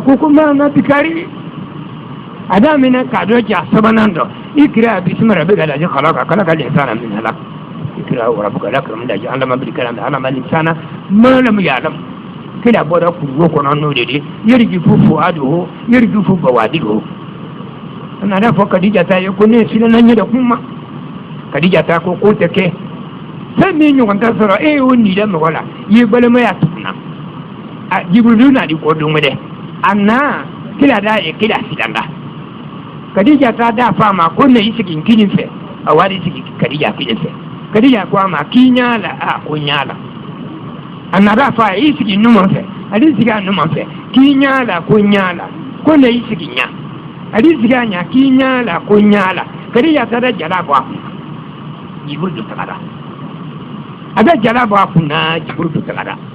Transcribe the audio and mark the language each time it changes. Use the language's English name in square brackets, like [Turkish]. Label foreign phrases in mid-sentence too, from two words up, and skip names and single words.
[Bambara] ko ma na bikari a da minɛ k'a dɔ ja sabanan dɔ [Arabic] اقرأ باسم ربك الذي خلق الإنسان من علق اقرأ وربك الأكرم الذي علم بالقلم علم الإنسان ما لم يعلم [Bambara] kila bɔra kuru kɔnɔ n'o de ye [Arabic] يرجف فؤاده يرجف بوادره [Bambara] ana da fɔ Kadija ta ye ko ne siranna ɲɛ da kuma Kadija ta ko tɛ kɛ fɛn min ɲɔgɔn tɛ sɔrɔ e y'o n'i da mɔgɔ la i ye balimaya tuguna a Jibrilu na di ko don dɛ a na kila da ye kila sidanda Kadija ta da fa ma ko ne i sigi kinin fɛ a wari sigi Kadija kinin fɛ Kadija ko a ma k'i ɲa la a ko ɲa la a na da fa i sigi numan fɛ ale sigi a numan fɛ k'i ɲa la ko ɲa la ko ne i sigi ɲa ali siga nya k'i ɲa la ko ɲa la Kadija ta da jala bɔ a kun Jibrilu tagara a bɛ jala bɔ a kun na Jibrilu tagara